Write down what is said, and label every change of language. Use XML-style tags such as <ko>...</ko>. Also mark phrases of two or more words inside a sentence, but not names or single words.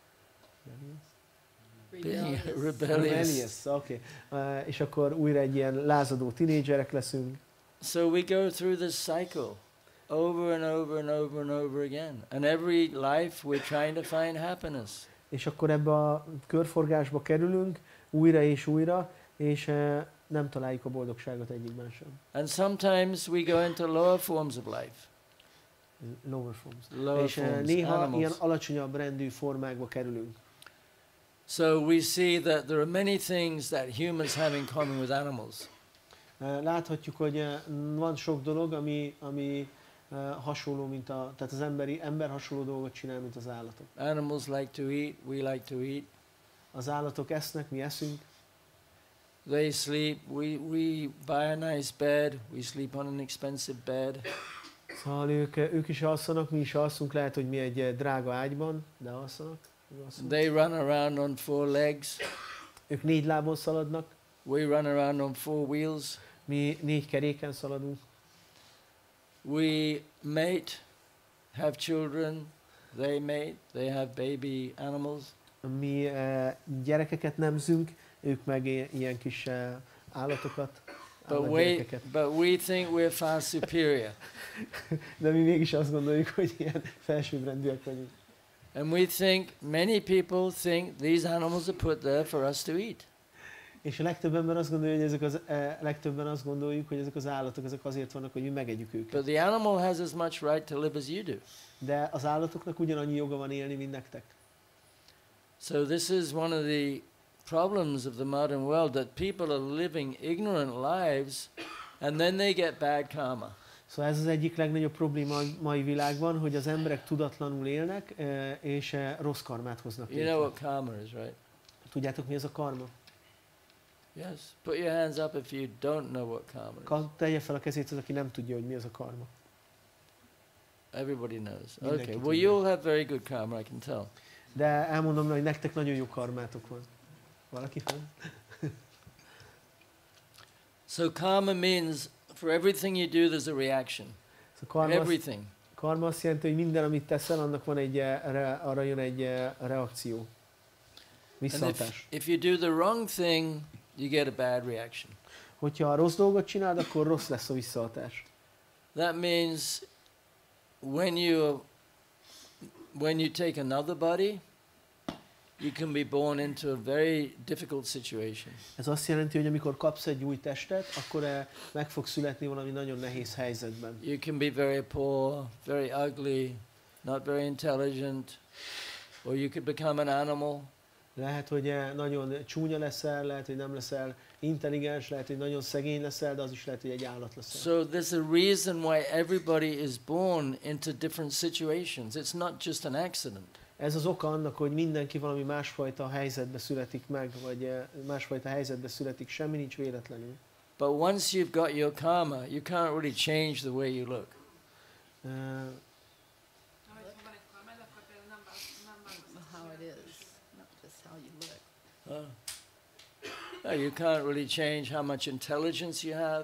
<en>Being rebellious. Okay.</en> <hu>És akkor újra egy ilyen lázadó tínédzserek leszünk.</hu> <en>So we go through this cycle over and over and over and over again. And every life we're trying to find happiness.</en> <hu>És akkor ebbe a körforgásba kerülünk újra és újra, és nem találjuk a boldogságot egyikben sem.</hu> <en>And sometimes we go into lower forms of life. Lower forms. Lower</en> <hu>és</hu> <en>forms,</en> <hu>néha</hu> <en>animals.</en> <hu>Ilyen alacsonyabb rendű formákba kerülünk.</hu> <en>So we see that there are many things that humans have in common with animals.</en> <hu>Láthatjuk, hogy van sok dolog, ami hasonló, tehát az ember hasonló dolgot csinál, mint az állatok.</hu> <en>Animals like to eat, we like to eat.</en> <hu>Az állatok esznek, mi eszünk.</hu> <en>They sleep, we buy a nice bed, we sleep on an expensive bed.</en> <hu>Szóval ők is alszanak, mi is alszunk, lehet, hogy mi egy drága ágyban, de alszanak.</hu> <en>They run around on 4 legs.</en> <hu>Ők 4 lábon szaladnak.</hu> <en>We run around on 4 wheels.</en> <hu>Mi 4 keréken szaladunk.</hu> <en>We mate, have children, they mate, they have baby animals.</en> <hu>Mi gyerekeket nemzünk, ők meg ilyen kis állatokat.</hu> <en>But we think we're far superior.</en> <hu>De mi mégis azt gondoljuk, hogy ilyen felsőbbrendűek vagyunk.</hu> <en>And we think, many people think these animals are put there for us to eat.</en> <hu>És a legtöbb ember azt gondolja, hogy legtöbben azt gondoljuk, hogy ezek az állatok ezek azért vannak, hogy mi megegyük őket.</hu> <en>But the animal has as much right to live as you do.</en> <hu>De az állatoknak ugyanannyi joga van élni, mint nektek.</hu> <en>So this is one of the problems of the modern world, that people are living ignorant lives and then they get bad karma.</en> <hu>Szóval ez az egyik legnagyobb probléma a mai világban, hogy az emberek tudatlanul élnek, és rossz karmát hoznak.</hu> <en>You know what karma is, right?</en> <hu>Tudjátok, mi ez a karma?</hu> <en>Yes. Put your hands up if you don't know what karma is.</en> <hu>Tegye fel a kezét az, aki nem tudja, hogy mi az a karma.</hu> <en>Everybody knows. Okay. Well, you'll have very good karma, I can tell.</en> <hu>De elmondom, hogy nektek nagyon jó karmátok van. Valaki van?</hu> <en>So karma means for everything you do there's a reaction. Everything.</en> <hu>Karma azt jelenti, hogy minden, amit teszel, annak van arra jön egy reakció. Visszahatás.</hu> <en>If you do the wrong thing, you get a bad reaction.</en> <hu>Hogyha a rossz dolgot csinálod, akkor rossz lesz a visszahatás.</hu> <en>That means when you take another body, you can be born into a very difficult situation.</en> <hu>Ez azt jelenti, hogy amikor kapsz egy új testet, akkor meg fog születni valami nagyon nehéz helyzetben.</hu> <en>You can be very poor, very ugly, not very intelligent, or you could become an animal.</en> <hu>Lehet, hogy nagyon csúnya leszel, lehet, hogy nem leszel intelligens, lehet, hogy nagyon szegény leszel, de az is lehet, hogy egy állat leszel.</hu> <en>So there's a reason why everybody is born into different situations. It's not just an accident.</en> <hu>Ez az oka annak, hogy mindenki valami másfajta helyzetbe születik meg, vagy másfajta helyzetbe születik, semmi nincs véletlenül.</hu> <en>But once you've got your karma, you can't really change the way you look. You can't really change how much intelligence you have.</en>